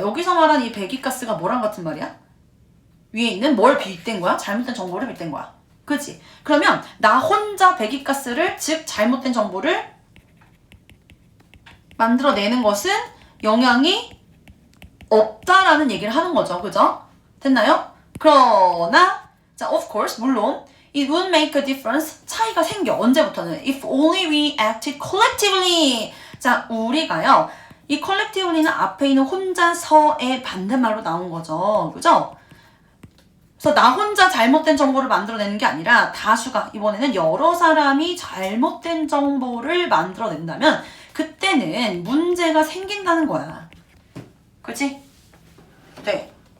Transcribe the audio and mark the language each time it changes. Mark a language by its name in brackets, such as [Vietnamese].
[Korean] 여기서 말하는 이 배기가스가 뭐랑 같은 말이야? 위에 있는 뭘 빗댄 거야? 잘못된 정보를 빗댄 거야. 그치? 그러면 나 혼자 배기가스를, 즉 잘못된 정보를 만들어내는 것은 영향이 없다라는 얘기를 하는 거죠. 그죠? 됐나요? 그러나 자, [English] of course, [Korean] 물론 [English] it would make a difference, [Korean] 차이가 생겨. 언제부터는? [English] if only we acted collectively. [Korean] 자, 우리가요, 이 collectively는 앞에 있는 혼자서의 반대말로 나온 거죠. 그죠? 그래서 나 혼자 잘못된 정보를 만들어내는 게 아니라 다수가, 이번에는 여러 사람이 잘못된 정보를 만들어낸다면 그때는 문제가 생긴다는 거야. 그치? 네.